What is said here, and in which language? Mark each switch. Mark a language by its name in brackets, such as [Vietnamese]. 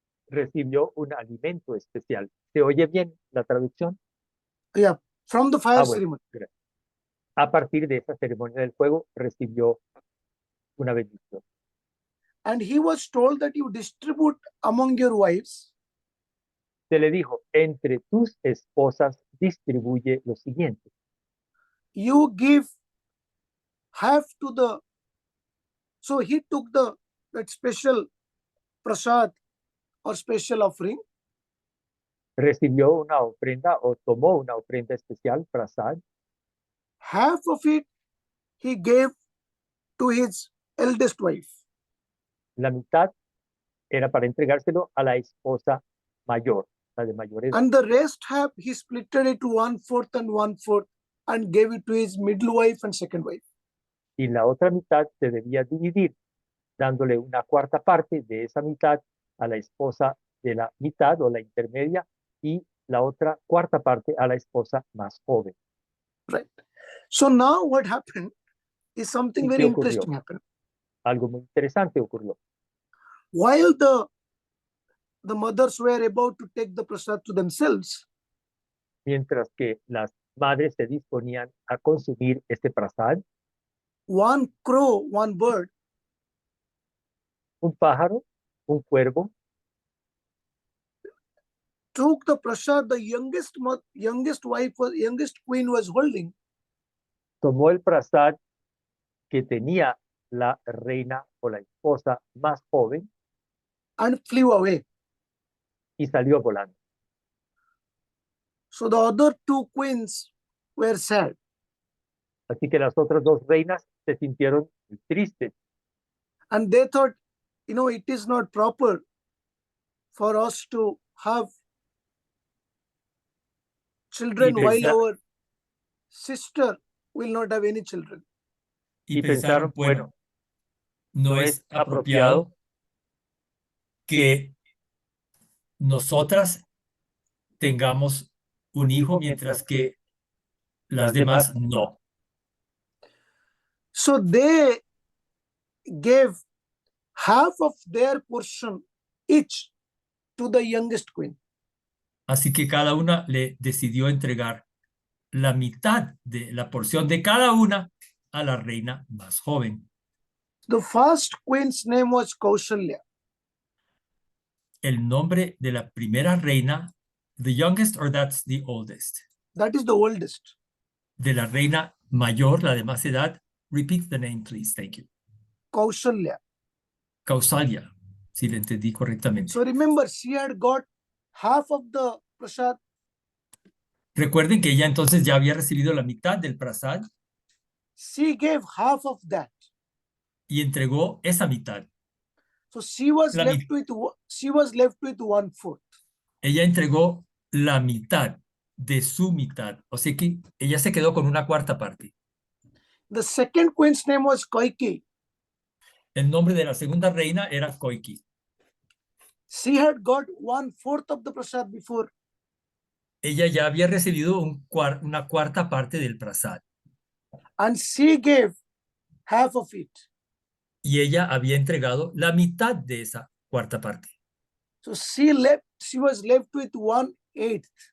[Spanish] recibió un alimento especial. ¿Se oye bien la traducción? [English] Yeah, from the fire [Spanish] Bueno, [English] ceremony. [Spanish] gracias. A partir de esa ceremonia del fuego recibió una bendición. [English] And he was told that you distribute among your wives [Spanish] Se le dijo, entre tus esposas distribuye lo siguiente. [English] you give half to the. So he took that special prasad or special offering, [Spanish] Recibió una ofrenda o tomó una ofrenda especial, prasad. [English] half of it he gave to his eldest wife, [Spanish] La mitad era para entregárselo a la esposa mayor, la de mayor edad. [English] and the rest half he splitted it to 1/4 and 1/4 and gave it to his middle wife and second wife. [Spanish] Y la otra mitad se debía dividir dándole una cuarta parte de esa mitad a la esposa de la mitad o la intermedia y la otra cuarta parte a la esposa más joven. [English] Right. So now what happened is something [Spanish] ¿Y [English] very [Spanish] qué ocurrió? [English] interesting happened. [Spanish] Algo muy interesante ocurrió. [English] While the mothers were about to take the prasad to themselves, [Spanish] Mientras que las madres se disponían a consumir este prasad, [English] one crow, one bird, [Spanish] un pájaro, un cuervo, [English] took the prasad the youngest wife, youngest queen was holding, [Spanish] tomó el prasad que tenía la reina o la esposa más joven [English] and flew away. [Spanish] y salió volando. [English] So the other two queens were sad. [Spanish] Así que las otras dos reinas se sintieron muy tristes [English] And they thought, it is not proper for us to have children [Spanish] Y [English] while [Spanish] pensa- [English] our sister will not have any children. [Spanish] y pensaron, bueno, no es apropiado que nosotras tengamos un hijo mientras que las demás no. [English] So they gave half of their portion each to the youngest queen. [Spanish] Así que cada una le decidió entregar la mitad de la porción de cada una a la reina más joven. [English] The first queen's name was Kaushalya. [Spanish] El nombre de la primera reina, [English] the youngest or that's the oldest, That is the oldest. [Spanish] de la reina mayor, la de más edad. [English] Repeat the name, please. Thank you. Kaushalya. [Spanish] Kausalya, si le entendí correctamente. [English] So remember, she had got half of the prasad. [Spanish] Recuerden que ella entonces ya había recibido la mitad del prasad [English] She gave half of that. [Spanish] y entregó esa mitad. [English] So she was [Spanish] La [English] left with 1/4. [Spanish] Ella entregó la mitad de su mitad. O sea que ella se quedó con una cuarta parte. [English] The second queen's name was Kaikeyi. [Spanish] El nombre de la segunda reina era Koiki. [English] She had got 1/4 of the prasad before. [Spanish] Ella ya había recibido una cuarta parte del prasad [English] And she gave half of it. [Spanish] y ella había entregado la mitad de esa cuarta parte. [English] So she was left with 1/8.